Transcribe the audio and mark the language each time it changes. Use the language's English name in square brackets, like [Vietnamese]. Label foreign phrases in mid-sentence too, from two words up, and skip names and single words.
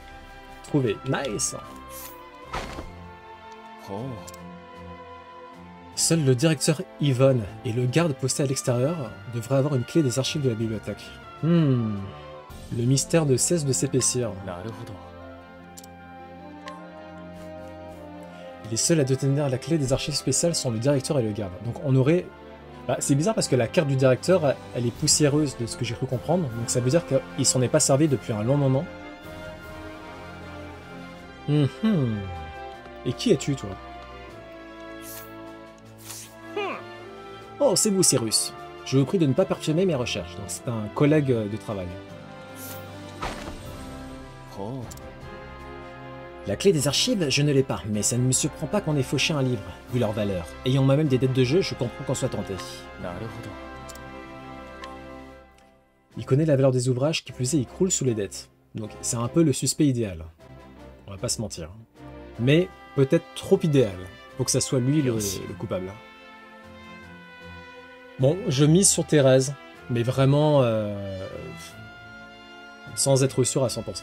[French] Trouvé. Nice. Seul le directeur Yvonne et le garde posté à l'extérieur devraient avoir une clé des archives de la bibliothèque. Le mystère ne cesse de s'épaissir. [Japanese] なるほど。 [French] Les seuls à détenir la clé des archives spéciales sont le directeur et le garde. Donc on aurait... Bah, c'est bizarre parce que la carte du directeur, elle est poussiéreuse de ce que j'ai cru comprendre. Donc ça veut dire qu'il s'en est pas servi depuis un long moment. Et qui es-tu, toi? Oh, c'est vous, Cyrus. Je vous prie de ne pas perturber mes recherches. Donc c'est un collègue de travail. [Japanese] ほう。 [French] La clé des archives, je ne l'ai pas, mais ça ne me surprend pas qu'on ait fauché un livre, vu leur valeur. Ayant moi-même des dettes de jeu, je comprends qu'on soit tenté. [Japanese] なるほど。 [French] Il connaît la valeur des ouvrages, qui plus est, il croule sous les dettes. Donc c'est un peu le suspect idéal. On va pas se mentir. Mais peut-être trop idéal, pour que ça soit lui le coupable. Bon, je mise sur Thérèse, mais vraiment sans être sûr à 100%.